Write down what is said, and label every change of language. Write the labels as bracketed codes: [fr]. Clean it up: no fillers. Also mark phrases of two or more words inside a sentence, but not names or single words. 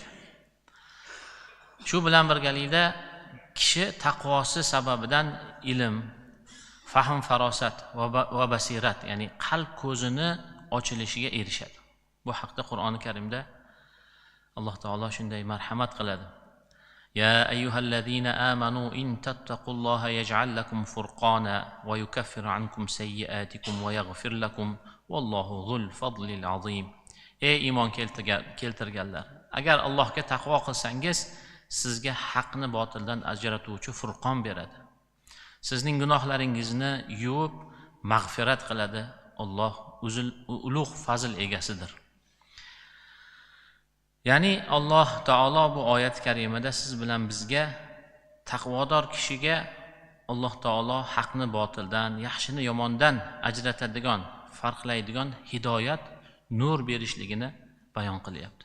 [uz] Shu bilan birgalikda kishi taqvosi sababidan ilm, fahm, farosat va basirat, ya'ni qalb ko'zini ochilishiga erishadi. Bu haqda Qur'oni Karimda Alloh taolo shunday marhamat qiladi: [ar] يا أيها الذين آمنوا إن تتقوا الله يجعل لكم فرقانا ويكفر عنكم سيئاتكم ويغفر لكم والله ذو الفضل العظيم. [uz] Ey iymon keltirganlar, agar Allohga taqvo qilsangiz, sizga haqni botildan ajratuvchi furqon beradi. Sizning gunohlaringizni yuvib mag'firat qiladi. Alloh ulug' fazl egasidir. Ya'ni Alloh taolo bu oyat karimada siz bilan bizga taqvodor kishiga Alloh taolo haqni botildan, yaxshini yomondan ajratadigan, farqlaydigan hidoyat, nur berishligini bayon qilyapti.